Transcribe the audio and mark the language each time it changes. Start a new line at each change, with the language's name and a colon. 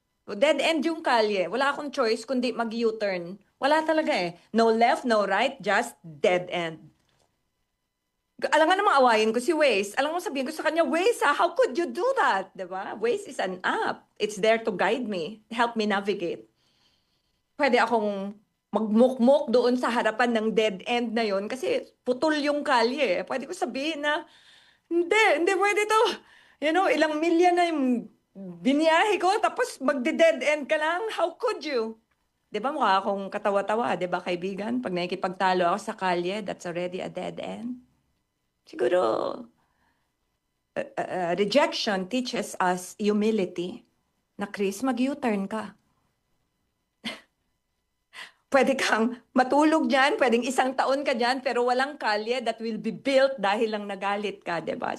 Filipino: Dead end yung kalye. Wala akong choice kundi mag-U-turn. Wala talaga
English: No left, no right, just dead end.
Filipino: Alam nga namang awayin ko si Waze. Alam mo sabihin ko sa kanya,
English: Waze, how could you do that?
Filipino: Diba?
English: Waze is an app. It's there to guide me, help me navigate.
Filipino: Pwede akong magmukmok doon sa harapan ng dead end na yon kasi putol yung kalye. Pwede ko sabihin na, hindi pwede to.
English: You know,
Filipino: ilang milya na yung biniyahe ko, tapos magde-dead end ka lang.
English: How could you?
Filipino: Di ba mukha akong katawa-tawa, di ba kaibigan? Pag nakikipagtalo ako sa kalye,
English: that's already a dead end. Siguro, rejection teaches us humility.
Filipino: Na Chris, mag-U-turn ka. Pwede kang matulog dyan, pwedeng 1 taon ka dyan, pero walang kalye
English: that will be built
Filipino: dahil lang nagalit ka, di ba?